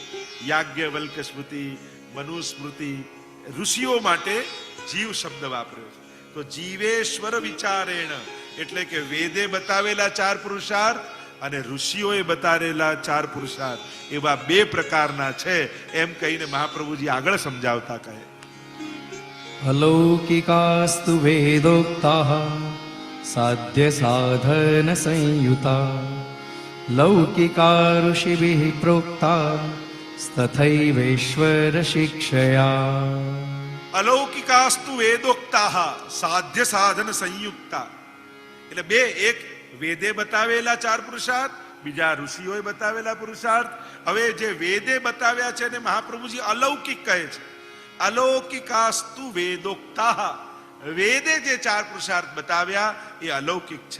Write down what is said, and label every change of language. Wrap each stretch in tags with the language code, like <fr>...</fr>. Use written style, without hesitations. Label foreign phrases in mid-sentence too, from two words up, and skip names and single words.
<gu>યાજ્ઞવલ્ક સ્મૃતિ, મનુ સ્મૃતિ, ઋષિઓ માટે જીવ શબ્દ વાપર્યો છે. તો</gu> <sa>જીવેશ્વર વિચારેણ</sa> <gu>એટલે કે વેદે બતાવેલા 4 પુરુષાર્થ અને ઋષિઓએ બતાવેલા 4 પુરુષાર્થ એવા 2 પ્રકારના છે એમ કહીને મહાપ્રભુજી આગળ સમજાવતા કહે</gu> <sa>अलौकिकास्तु वेदोक्ताः साध्य साधन संयुता लौकिका ऋषिभिः प्रोक्ता तथैवेश्वर शिक्षया. અલૌકિકાસ્તુ વેદોક્તાઃ સાધ્ય સાધન સંયુક્તા</sa> <gu>એટલે 2, એક વેદે બતાવેલા 4 પુરુષાર્થ, બીજા ઋષિઓએ બતાવેલા પુરુષાર્થ. હવે જે વેદે બતાવ્યા છે એને મહાપ્રભુજી અલૌકિક કહે છે.</gu> <sa>અલૌકિકાસ્તુ વેદોક્તાઃ</sa> <gu>વેદે જે 4 પુરુષાર્થ બતાવ્યા એ અલૌકિક છે.</gu>